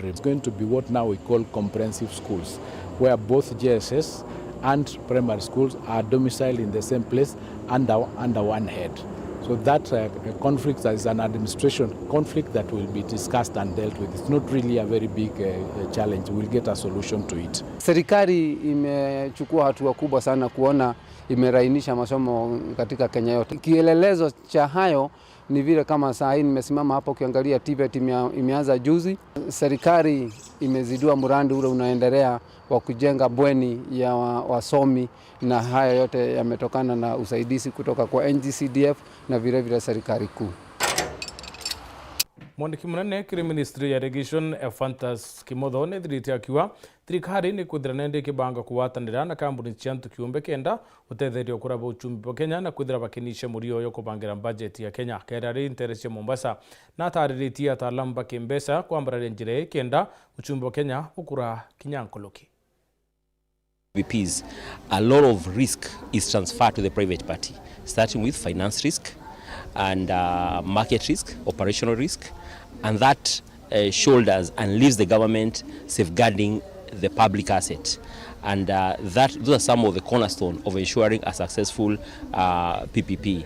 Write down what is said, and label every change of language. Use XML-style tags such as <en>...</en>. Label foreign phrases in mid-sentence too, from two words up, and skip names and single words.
<en>It's going to be what now we call comprehensive schools, where both JSS and primary schools are domiciled in the same place under one head. So that conflict is an administration conflict that will be discussed and dealt with. It's not really a very big challenge. We'll get a solution to it.</en> <sw>Serikali imechukua hatua kubwa sana kuona imerainisha masomo katika Kenya yote. Kielelezo cha hayo ni vile kama saa hii nimesimama hapo ukiangalia TVET imeanza juzi. Serikali imezidua mradi ule unaendelea wa kujenga bweni ya wasomi, na haya yote yametokana na usaidizi kutoka kwa NGCDF na vile vile serikali kuu.</sw> <mer>Mwandiki munene kiri ministry ya irrigation Ephantus Kimotho nĩ thirĩte akiuga thirikari nĩ kwithira nende kĩbanga kuwatanĩra na kambuni cia ntu kĩũmbe kenda gũteithĩrĩria ũkũra uchumi wa Kenya na kwithira bakinisha mũrio yo kũbangira budget ya Kenya. Kerari interest ya Mombasa na tarĩrĩtie ataalamu bakĩmbeca kwambararia njĩra kenda uchumi wa Kenya ũkũra kinyankoloki.</mer> <en>VPs, a lot of risk is transferred to the private party, starting with finance risk and market risk, operational risk, and that shoulders and leaves the government safeguarding the public asset. And those are some of the cornerstone of ensuring a successful PPP.</en>